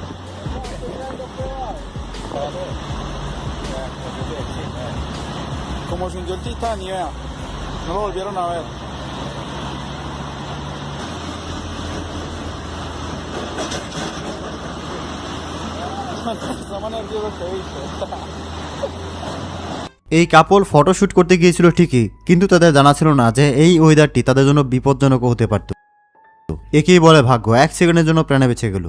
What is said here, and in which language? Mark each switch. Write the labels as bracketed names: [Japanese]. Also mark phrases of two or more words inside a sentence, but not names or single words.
[Spanish] Como se hundió el Titanic, vea. No lo volvieron a ver. Estamos nerviosos que viste. [Bangla] এই কাপল ফটোশুট করতে গিয়েছিল ঠিকই, কিন্তু তাদের জানা ছিল না যে এই ওয়েদারটি তাদের জন্য বিপজ্জনক হতে পারত। একেই বলে ভাগ্য, 1 সেকেন্ডের জন্য প্রাণে বেঁচে গেল।